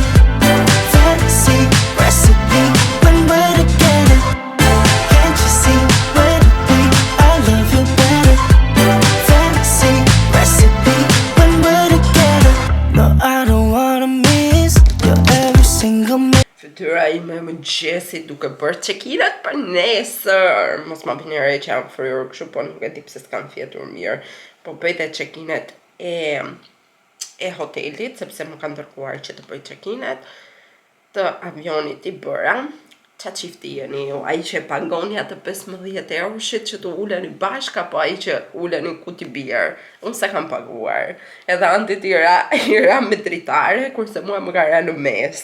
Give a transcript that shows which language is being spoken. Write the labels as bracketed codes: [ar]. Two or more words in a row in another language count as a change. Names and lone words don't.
[en] Fantasy recipe when we're together. Can't you see where to be? I love you better. Fantasy recipe when we're together. No, I don't wanna miss your every single minute. [sq] Fytyra ime më gjesi duke bërë check-in-at për nesër. Mos ma bëni re që jam fryrë kështu, po nuk e di pse s'kan fjetur mirë. Po bëjte check-in-at e hotelit, sepse më kanë dërkuar që të bëj check-in-at. Të avionit I bëra. Qa qifti jeni ju? Ai që pagoni atë 15 euroshit që të uleni bashka, po ai që uleni ku t'i birë. Unë se kam paguar. Edhe Andit I ra me dritare, kurse mua më ka ra në mes.